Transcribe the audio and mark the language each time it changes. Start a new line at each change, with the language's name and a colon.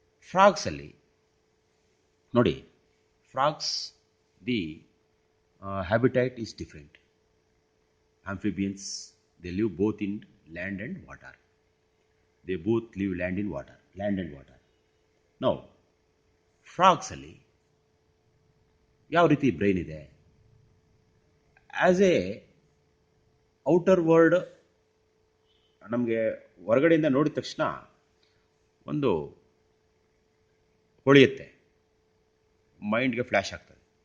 Kannada: ಫ್ರಾಗ್ಸಲ್ಲಿ ನೋಡಿ,
English: Frogs the habitat is different. Amphibians, they live both in land and water. They both live land and water.
Kannada: Now, frogs ಅಲ್ಲಿ ಯಾವ ರೀತಿ brain ಇದೆ?
English: as a outer world
Kannada: ನಮಗೆ ಹೊರಗಡೆಯಿಂದ ನೋಡಿದ ತಕ್ಷಣ ಒಂದು ಹೊಳೆಯುತ್ತೆ, ಮೈಂಡ್ಗೆ ಫ್ಲ್ಯಾಶ್ ಆಗ್ತದೆ.